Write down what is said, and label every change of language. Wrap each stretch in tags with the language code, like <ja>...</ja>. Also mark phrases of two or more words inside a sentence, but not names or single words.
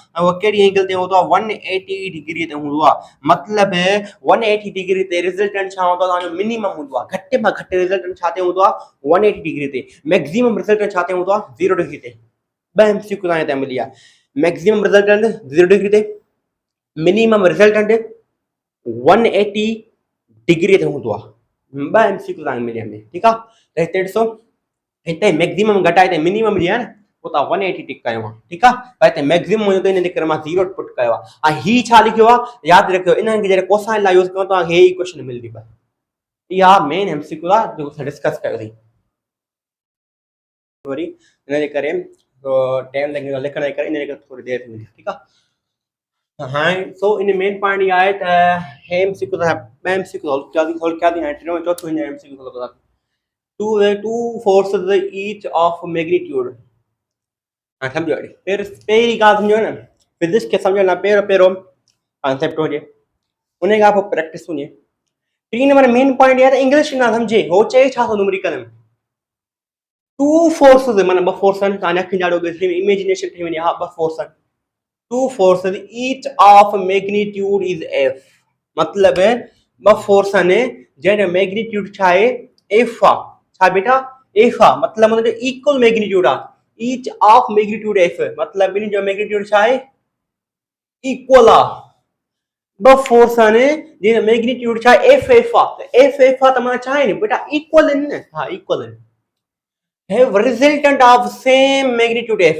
<sd>ऐं उहो कहिड़ी एंगल ते हूंदो आहे, 180 डिग्री ते हूंदो आहे। मतिलबु 180 डिग्री ते रिजल्टेंट छा हूंदो आहे, तव्हांजो मिनिमम हूंदो आहे। घटि में घटि रिजल्टेंट छा ते हूंदो आहे, 180 डिग्री ते।</sd> <en>maximum resultant</en> <sd>छा ते हूंदो आहे, 0 डिग्री ते। ॿ MCQ तव्हांखे हिते मिली आहे।</sd> <en>maximum resultant</en> <sd>0 डिग्री ते,</sd> <en>minimum resultant</en> <sd>180 डिग्री ते हूंदो आहे। ॿ MCQ तव्हांखे मिली आहे, ठीकु आहे। त हिते ॾिसो, हिते मैक्सिमम घटि आहे, हिते मिनिमम जी आहे न, पोइ तव्हां 180 टिक कयो आहे, ठीकु आहे। पर हिते मैक्सिमम हुयो त इन जे करे मां 0 पुट कयो आहे। ऐं ही छा लिखियो आहे, यादि रखियो, इन्हनि खे जॾहिं कोसाइन लाइ यूज़ कयो तव्हांखे हे इक्वेशन मिलंदी। इहा मेन MCQ आहे जेको असां डिस्कस कयोसीं। वरी इन जे करे टाइम लॻंदो लिखण जे करे, इन जे करे थोरी देरि थींदी, ठीकु आहे। हाणे सो इन</sd> <en>main point</en> <sd>इहा आहे त हे MCQ ॿ MCQ सोल्व कया थी। हाणे टियों चोथों इन MCQ सोल्व कंदा।</sd> <en>two forces each of magnitude।</en> <sd>हाँ समझो अड़ी, फिर पहिरीं ॻाल्हि सम्झो न, फिजिक्स खे सम्झण लाइ पहिरियों कॉन्सेप्ट हुजे, उन खां पोइ प्रैक्टिस हुजे। 3 नंबर</sd> <en>main point</en> <sd>आहे त इंग्लिश न सम्झे, हो चए छा थो न्यूमेरिकल में,</sd> <en>two forces,</en> <sd>माना ॿ फोर्स आहिनि, तव्हांजे अखियुनि ॼाणो इमेजिनेशन थी वञे, हा ॿ फोर्स आहिनि।</sd> <en>two forces each of magnitude is F.</en> <sd>मतिलबु ॿ फोर्स आहिनि जंहिंजो मैग्नीट्यूड छा आहे, एफ आहे। छा बेटा, एफ आहे। मतिलबु हुनजो इक्वल मैग्नीट्यूड आहे।</sd> <en>each of magnitude F,</en> <sd>मतलब इन जो मैग्नीट्यूड छा है, इक्वल आ। ब फोर्स आने जिन मैग्नीट्यूड छा एफ एफ आ, एफ एफ आ तमा छा है बेटा, इक्वल इन न, हां इक्वल इन,</sd> <en>have resultant of same magnitude F.</en>